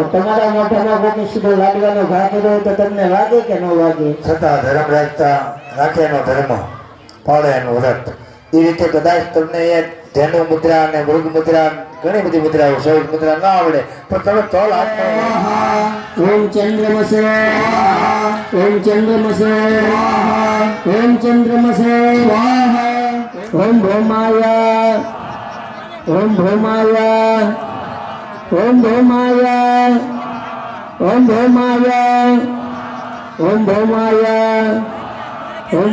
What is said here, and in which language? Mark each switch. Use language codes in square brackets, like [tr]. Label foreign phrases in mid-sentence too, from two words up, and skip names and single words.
[gu] તમારા મોઢામાં કોઈ સીધો લાડવાનો ઘા કર્યો તો તમને વાગે કે ન વાગે? છતાં ધર્મ રાખે એનો ધર્મ, પાળે એનું વ્રત. એ રીતે કદાચ તમને એ ધેનુ મુદ્રા અને મૃગ મુદ્રા ઘણી બધી મુદ્રાઓ 14 મુદ્રા ના આવડે પણ તમે તોલ હાથમાં [sa] ઓમ ચંદ્રમસે ओम चंद्रमसे ओम चंद्रमसे ओम भौमाय ओम भौमाय ओम भौमाय ओम भौमाय ओम भौमाय ओम